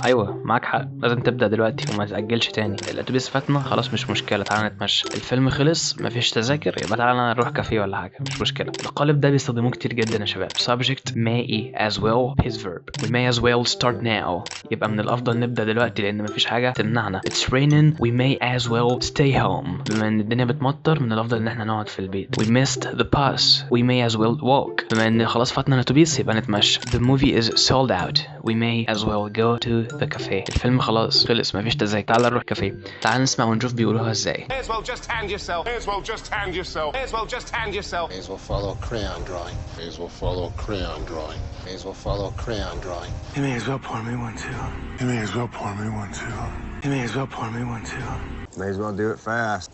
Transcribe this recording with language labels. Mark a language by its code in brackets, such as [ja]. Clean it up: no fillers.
[ar] ايوه معاك حق، لازم تبدا دلوقتي وما تاجلش تاني. الاتوبيس فاتنا خلاص، مش مشكله، تعالى نتمشى. الفيلم خلص مفيش تذاكر، يبقى تعالى نروح كافيه ولا حاجه، مش مشكله. القالب ده بيستخدموه كتير جدا يا شباب. [en] subject may as well his verb. we may as well start now. [ar] يبقى من الافضل نبدا دلوقتي لان مفيش حاجه تمنعنا. [en] it's raining we may as well stay home. [ar] بما ان الدنيا بتمطر من الافضل ان احنا نقعد في البيت. [en] we missed the bus we may as well walk. [ar] بما ان خلاص فاتنا الاتوبيس يبقى نتمشى. [en] the movie is sold out we may as well go to the cafe. [ar] الفيلم خلاص خلص مفيش تذاكر، تعال نروح كافيه. تعال نسمع ونشوف بيقولوها ازاي. [en] May as well just hand yourself. May as well just hand yourself. May as well just hand yourself. May as well follow crayon drawing. May as well follow crayon drawing. May as well follow crayon drawing. You may as well pour me one too. You may as well pour me one too. You may as well pour me one too. May as well do it fast.